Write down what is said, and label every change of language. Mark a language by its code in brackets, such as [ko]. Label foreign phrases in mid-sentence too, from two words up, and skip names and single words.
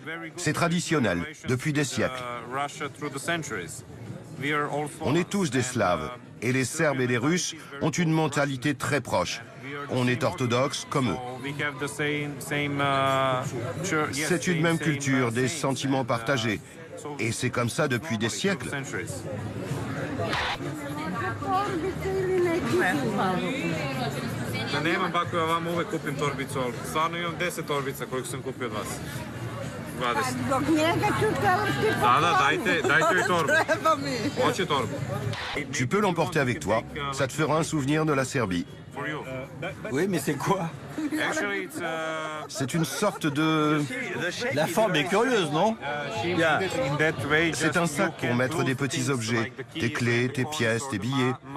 [fr] C'est traditionnel, depuis des siècles. On est tous des Slaves, et les Serbes et les Russes ont une mentalité très proche. On est orthodoxes comme eux. C'est une même culture, des sentiments partagés. Et c'est comme ça depuis des siècles. [sr] Da nemam pa ako ja vama uvek kupim torbicu, ali stvarno imam 10 torbica koliko sam kupio od vas. 20. Dajte joj torbu. Hoće torbu. [fr] Tu peux l'emporter avec toi, ça te fera un souvenir de la Serbie. Oui, mais c'est quoi? C'est une sorte de... La forme est curieuse, non? C'est un sac pour mettre des petits objets, tes clés, tes pièces, tes billets.